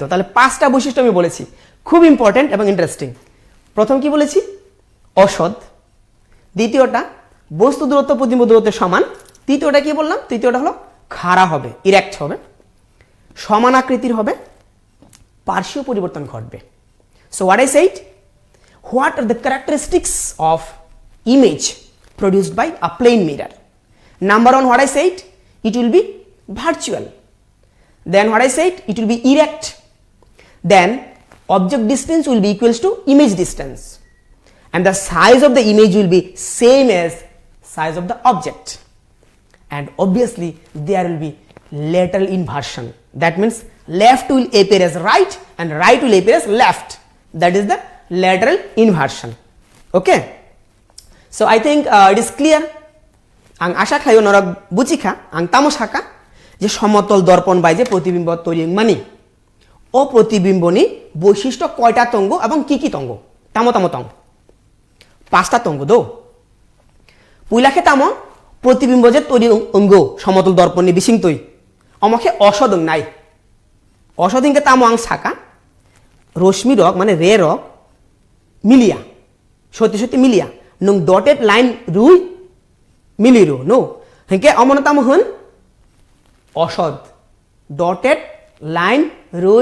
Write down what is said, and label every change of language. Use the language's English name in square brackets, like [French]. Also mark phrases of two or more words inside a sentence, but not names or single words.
[Bangla] তাহলে 5টা বৈশিষ্ট্য আমি বলেছি, খুব ইম্পর্টেন্ট এবং ইন্টারেস্টিং। প্রথম কি বলেছি? অসৎ। দ্বিতীয়টা বস্তু দূরত্ব প্রতিবিম্ব দূরত্বের সমান। তৃতীয়টা কি বললাম? তৃতীয়টা হলো খাড়া হবে, ইরেক্ট হবে, সমান আকৃতির হবে, পার্শ্বীয় পরিবর্তন ঘটবে। [English] so what I said, what are the characteristics of image produced by a plane mirror? Number 1, what I said, it will be virtual. Then what I said, it will be erect. Then object distance will be equals to image distance, and the size of the image will be same as size of the object. And obviously there will be lateral inversion. That means left will appear as right and right will appear as left. That is the lateral inversion. Okay, so I think it is clear. [Kok Borok] Ang asha khayo norok buchikha ang tamo shaka je [Bangla] সমতল দর্পণ [Kok Borok] বাই [Bangla] যে প্রতিবিম্ব তৈরি [Kok Borok] মানে ও প্রতিবিম্বনি বৈশিষ্ট্য কয়টা তঙ্গ [Bangla] এবং কি কি [Kok Borok] তঙ্গ? তামো তামো তঙ্গ 5টা তঙ্গ দো পুইলাখে তামো [Bangla] প্রতিবিম্ব যে তৈরি [Kok Borok] অঙ্গ [Bangla] সমতল দর্পণে [Kok Borok] বিসিং তৈ অমখে অসদং নাই অসদিংকে তামো আং শাকা রশ্মি রক মানে রে রক মিলিয়া [Bangla] সত্যি সত্যি [Kok Borok] মিলিয়া নং [English] dotted line [Kok Borok] রুই মিলিরু নো হেঁকে অমনতাম হন অসদ [English] dotted line [Kok Borok] রুই